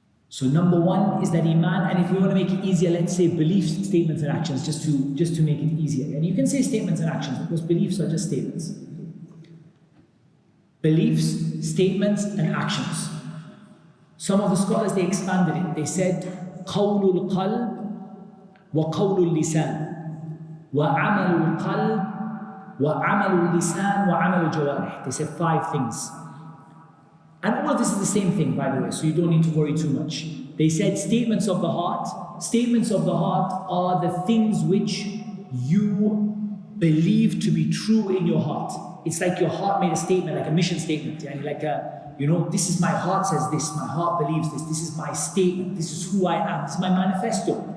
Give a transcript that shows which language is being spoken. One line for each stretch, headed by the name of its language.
English: So number one is that iman, and if we want to make it easier, let's say beliefs, statements and actions, just to make it easier. And you can say statements and actions because beliefs are just statements. Beliefs, statements and actions. Some of the scholars, they expanded it. They said
Arabic: قول القلب وقول اللسان وعمل القلب وعمل اللسان وعمل الجوارح.
English: They said 5 things. And all of this is the same thing, by the way, so you don't need to worry too much. They said statements of the heart. Statements of the heart are the things which you believe to be true in your heart. It's like your heart made a statement, like a mission statement. Yeah? Like this is my heart says this, my heart believes this, this is my statement, this is who I am, this is my manifesto.